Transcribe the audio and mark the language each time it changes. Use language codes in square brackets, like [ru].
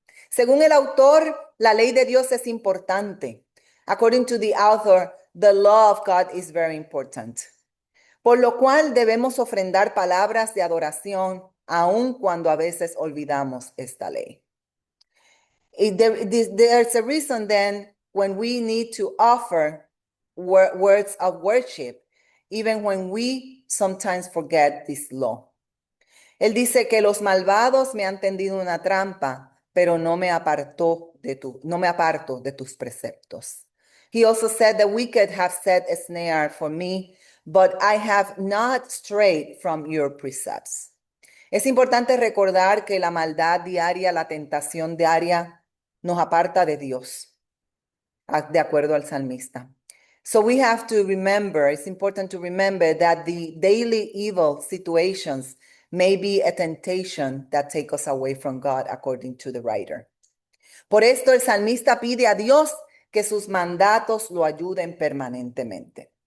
[es] Según el autor, la ley de Dios es importante. [en] According to the author, the law of God is very important. [es] Por lo cual debemos ofrendar palabras de adoración, aun cuando a veces olvidamos esta ley. [en] There's a reason then when we need to offer words of worship, even when we sometimes forget this law. [es] Él dice que los malvados me han tendido una trampa, pero no me aparto de tus preceptos. [en] He also said, the wicked have set a snare for me, but I have not strayed from your precepts. [es] Es importante recordar que la maldad diaria, la tentación diaria, nos aparta de Dios, de acuerdo al salmista. [en] So we have to remember, it's important to remember that the daily evil situations may be a temptation that take us away from God, according to the writer. [es] Por esto el salmista pide a Dios que sus mandatos lo ayuden permanentemente.